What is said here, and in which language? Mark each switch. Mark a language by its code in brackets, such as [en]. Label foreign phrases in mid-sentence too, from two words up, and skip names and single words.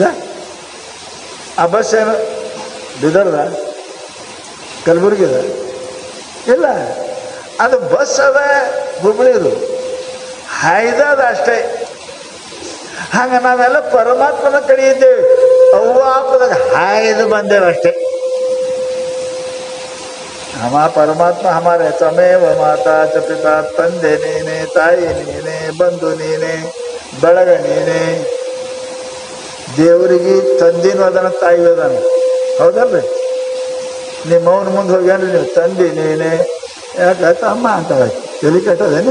[kn] ಆ ಬಸ್ ಏನು ಬೀದರ್ದ ಕಲಬುರ್ಗಿದ ಇಲ್ಲ, ಅದು ಬಸ್ ಅದ ಹುಬ್ಬಳ್ಳಿದು ಹಾಯ್ದದ ಅಷ್ಟೇ. ಹಂಗೆ ನಾವೆಲ್ಲ ಪರಮಾತ್ಮನ ಕಡೆ ಇದ್ದೇವೆ, ಅವ್ವ ಅಪ್ಪದಾಗ ಹಾಯ್ದು ಬಂದೇವೆ ಅಷ್ಟೇ. [hi] हम परमात्मा हमारे [sa] ತ್ವಮೇವ ಮಾತಾ ಚ ಪಿತಾ, [kn] ತಂದೆ ನೀನೆ, ತಾಯಿ ನೀನೆ, ಬಂಧು ನೀನೆ, ಬಳಗ ನೀನೆ. ದೇವರಿಗೆ ತಂದಿನೂ ಅದನ್ನ, ತಾಯಿಯೂ ಅದಾನ, ಹೌದಲ್ರಿ? ನಿಮ್ಮ ಅವನ ಮುಂದೆ ಹೋಗ್ಯಾನ್ರಿ ನೀವು, ತಂದೆ ನೀನೆ ಯಾಕೆ ಅಮ್ಮ ಅಂತ ತಲೆ ಕೆಟ್ಟದೇನು?